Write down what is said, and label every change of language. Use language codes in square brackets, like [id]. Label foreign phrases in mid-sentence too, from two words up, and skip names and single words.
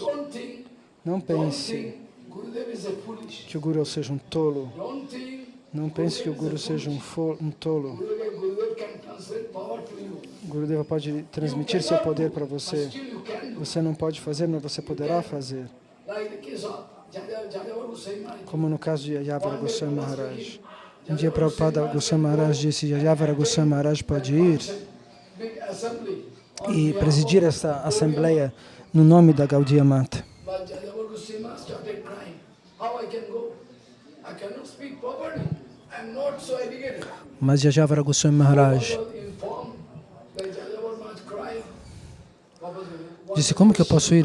[pt] Não pense que o Guru seja um tolo. Não pense que o Guru seja um tolo. O Gurudeva pode transmitir seu poder para você. Você não pode fazer, mas você poderá fazer. Como no caso de Yayavara Goswami Maharaj. Um dia Prabhupada Goswami Maharaj disse: Yayavara Goswami Maharaj pode ir e presidir esta assembleia no nome da Gaudiya Mata. Mas Yayavara Goswami Maharaj disse: como que eu posso ir?